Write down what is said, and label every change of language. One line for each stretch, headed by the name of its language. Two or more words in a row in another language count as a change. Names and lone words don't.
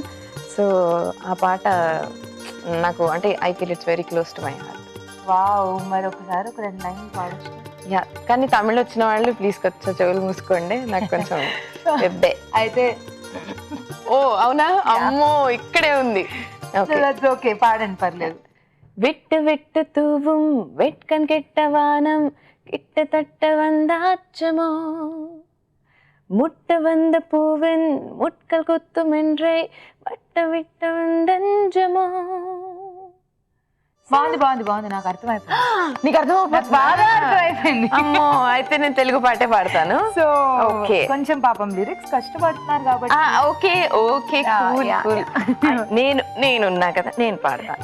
Telugu: సో ఆ పాట నాకు అంటే
English: I feel it's very close to my heart.
Telugu: వావ్, మరి ఒకసారి ఒక 2 లైన్లు పాడొచ్చు. యా, కానీ తమిళ్ వచ్చిన వాళ్ళు ప్లీజ్ కొంచెం చెవులు మూసుకోండి, నాకు కొంచెం పెద్దే. అయితే ఓ అవునా, అమ్మో ఇక్కడే ఉంది. ఓకే, పాడండి, పర్లేదు.
Tamil: விட்டு விட்டு தூவும் வெட்கன் கெட்ட வானம் கிட்ட தட்ட வந்தாச்சமோ முட்ட வந்த பூவின் முட்கள் குத்தும் என்றே வட்ட விட்ட வந்தஞ்சமோ.
Telugu: బాగుంది, నాకు అర్థమైపోయింది. నీకు నాకు బాగా అర్థమైపోయింది. అమ్మో, అయితే నేను తెలుగు పాటే పాడతాను. సో ఓకే, కొంచెం పాపం లిరిక్స్ కష్టపడుతున్నారు కాబట్టి
English: Okay okay, cool cool.
Telugu: నేనున్నా కదా, నేను పాడతాను.